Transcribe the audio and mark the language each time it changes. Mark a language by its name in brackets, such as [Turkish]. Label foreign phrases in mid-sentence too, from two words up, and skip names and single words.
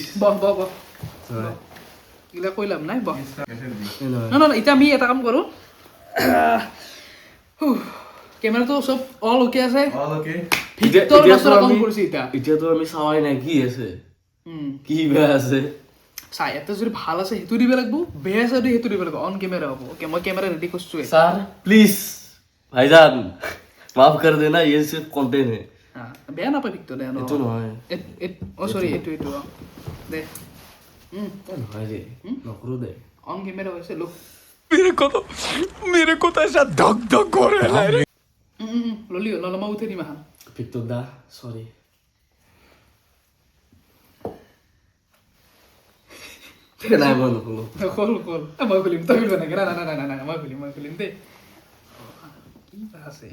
[Assamese] বহ এইগিলা কৈ লাভ নাই বহ নহয় এতিয়া আমি এটা কাম কৰোঁ কেমেৰাটো চব [English] all okay [Assamese] আছে ভিক্টৰ দাসৰ কাম কৰিছে এতিয়া এতিয়াতো আমি চাৱাই নাই কি আছে কি বেয়া আছে চাই এটা যদি ভাল আছে সেইটো দিব লাগিব বেয়া আছে যদি সেইটো দিব লাগিব [English] on camera [Assamese] হ'ব অ'কে মই কেমেৰা ৰেডি কৰিছোৱে [English] sir please [Hindi] भाईजान माफ कर देना ये सिर्फ कंटेंट है [Assamese] বেয়া নাপায় ভিক্টৰ দে এইটো নহয় চৰি এইটো দে নহয় ৰে নকৰো দে [English] on camera [Assamese] হৈছে লোক [Hindi] मेरे को तो ऐसा धक धक हो रहा है [Assamese] ললি নলমা উঠে দিম আহা ভিক্টৰ দা সৰি নাই মই নকৰো কল মই খুলিম তই খুলিব নাগে না মই খুলিম দেই কি বা আছে